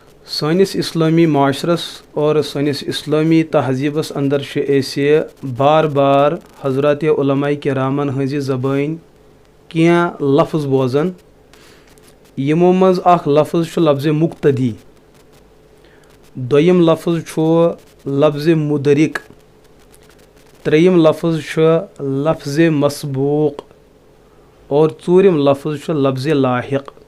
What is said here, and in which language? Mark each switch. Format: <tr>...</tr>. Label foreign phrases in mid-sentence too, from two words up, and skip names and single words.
<ks>सानिस इस्लामी माशरस और सानिस इस्लामी तहजीबस अंदर ऐसे बार बार हजरत उलमा किरामन हज ज़बान क्या लफ्ज़ बोजान। यमो मज अख लफ्ज़ लफ्ज़ मुक्तदी, दोयम लफ्ज़ लफ्ज़ मुदरिक, त्रेयम लफ्ज़ लफ्ज़ मसबूक और चूरम लफ्ज़ लफ्ज़ लाहिक।</ks>